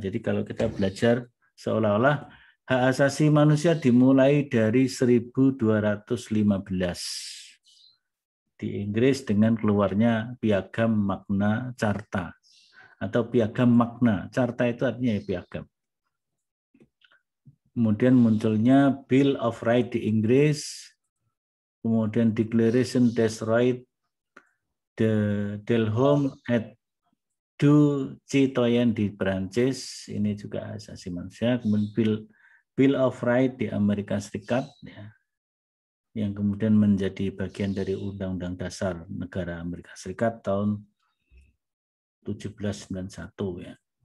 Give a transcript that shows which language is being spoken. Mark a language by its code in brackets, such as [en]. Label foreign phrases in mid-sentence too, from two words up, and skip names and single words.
[id] Jadi kalau kita belajar seolah-olah hak asasi manusia dimulai dari 1215 di Inggris dengan keluarnya Piagam Magna Carta atau Piagam Magna. Carta itu artinya ya piagam. Kemudian munculnya Bill of Rights di Inggris, kemudian Declaration des Droits de l'Homme et du Citoyen di Prancis, ini juga hak asasi manusia. Kemudian Bill of Rights di Amerika Serikat, ya, yang kemudian menjadi bagian dari Undang-Undang Dasar Negara Amerika Serikat tahun 1791 ya.